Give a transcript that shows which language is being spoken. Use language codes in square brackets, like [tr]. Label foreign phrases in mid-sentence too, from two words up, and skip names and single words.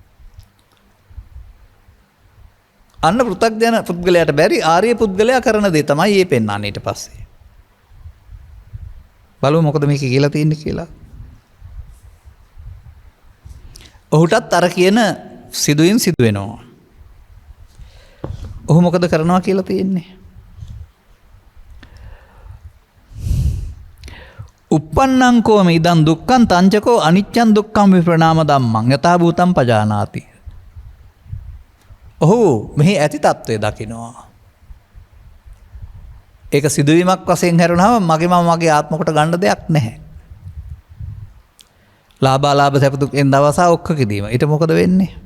[si] අන්න පෘථග්ජන පුද්ගලයාට බැරි ආර්ය පුද්ගලයා කරන දේ තමයි මේ පෙන්වන්නේ ඊට පස්සේ. බලමු මොකද මේක කියලා තියෙන්නේ කියලා. ඔහුටත් අර කියන සිදුවීම් සිදු වෙනවා. ඔහු මොකද කරනවා කියලා තියෙන්නේ? [pi] uppannං කෝම ඉදං දුක්ඛං තංචකෝ අනිච්ඡං දුක්ඛං විප්‍රණාම ධම්මං යථා භූතං පජානාති. [si] ඔහු මෙහි ඇති తත්වය දකිනවා. ඒක සිදුවීමක් වශයෙන් හැරුණාම මගේ ආත්ම කොට ගන්න දෙයක් නැහැ. ලාභාලාභ සැප දුක් එන දවස ඔක්කොකදීම ඊට මොකද වෙන්නේ?